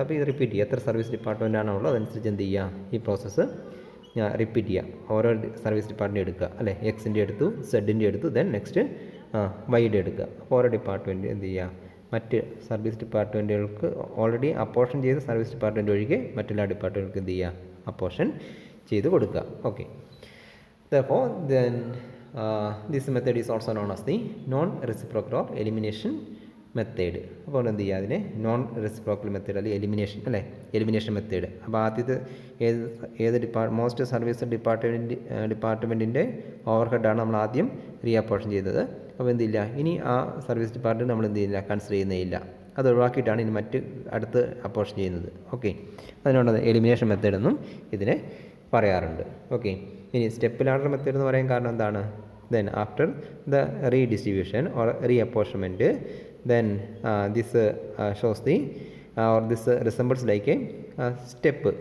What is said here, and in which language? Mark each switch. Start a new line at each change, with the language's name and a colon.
Malayalam: അപ്പോൾ ഇത് റിപ്പീറ്റ് ചെയ്യുക, എത്ര സർവീസ് ഡിപ്പാർട്ട്മെൻറ്റ് ആണോ ഉള്ളത് അതനുസരിച്ച് എന്ത് ചെയ്യുക, ഈ പ്രോസസ്സ് റിപ്പീറ്റ് ചെയ്യുക. ഓരോ സർവീസ് ഡിപ്പാർട്ട്മെൻറ്റ് എടുക്കുക, അല്ലേ. എക്സിൻ്റെ എടുത്തു, സെഡിൻ്റെ എടുത്തു, ദെൻ നെക്സ്റ്റ് വൈയുടെ എടുക്കുക. അപ്പോൾ ഓരോ ഡിപ്പാർട്ട്മെൻറ്റ് എന്ത് ചെയ്യുക, മറ്റ് സർവീസ് ഡിപ്പാർട്ട്മെൻറ്റുകൾക്ക് ഓൾറെഡി അപ്പോർഷൻ ചെയ്ത് സർവീസ് ഡിപ്പാർട്ട്മെൻറ്റ് ഒഴികെ മറ്റെല്ലാ ഡിപ്പാർട്ട്മെൻറ്റുകൾക്ക് എന്ത് ചെയ്യുക, അപ്പോർഷൻ ചെയ്ത് കൊടുക്കുക. Okay.
English: Therefore, then this method is also known as the non-reciprocal elimination method.
Malayalam: അപ്പോൾ എന്ത് ചെയ്യുക, അതിനെ നോൺ റെസിപ്രോക്കൽ മെത്തേഡ് അല്ലെങ്കിൽ എലിമിനേഷൻ മെത്തേഡ്. അപ്പോൾ ആദ്യത്തെ ഏത് മോസ്റ്റ് സർവീസ് ഡിപ്പാർട്ട്മെൻറ്റിൻ്റെ ഓവർ ഹെഡാണ് നമ്മൾ ആദ്യം റീഅപ്പോർഷൻ ചെയ്തത്. അപ്പോൾ എന്തില്ല, ഇനി ആ സർവീസ് ഡിപ്പാർട്ട്മെൻറ്റ് നമ്മൾ എന്ത് ചെയ്യില്ല, കൺസിഡർ ചെയ്യുന്നേയില്ല. അത് ഒഴിവാക്കിയിട്ടാണ് ഇനി അടുത്ത് അപ്പോർഷൻ ചെയ്യുന്നത്. ഓക്കെ, അതിനോട് എലിമിനേഷൻ മെത്തേഡ് എന്നും ഇതിനെ പറയാറുണ്ട്. ഓക്കെ, ഇനി സ്റ്റെപ്പ് ലാഡർ മെത്തേഡ് എന്ന് പറയാൻ കാരണം എന്താണ്,
English: then after the redistribution or reapportionment, then this shows the or this resembles like a step.